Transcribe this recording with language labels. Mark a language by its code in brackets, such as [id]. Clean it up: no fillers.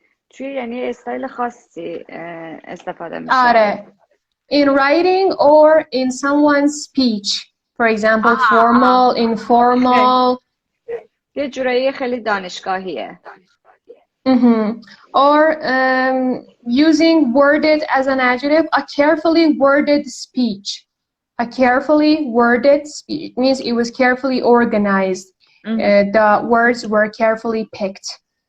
[fa] توی یعنی استایل خاصی استفاده میشه. [en] In writing or in someone's speech. For example, formal, informal. [fa] یه جورایی خیلی دانشگاهیه. [en] Or using worded as an adjective, a carefully worded speech. A carefully worded speech means it was carefully organized. The words were carefully picked.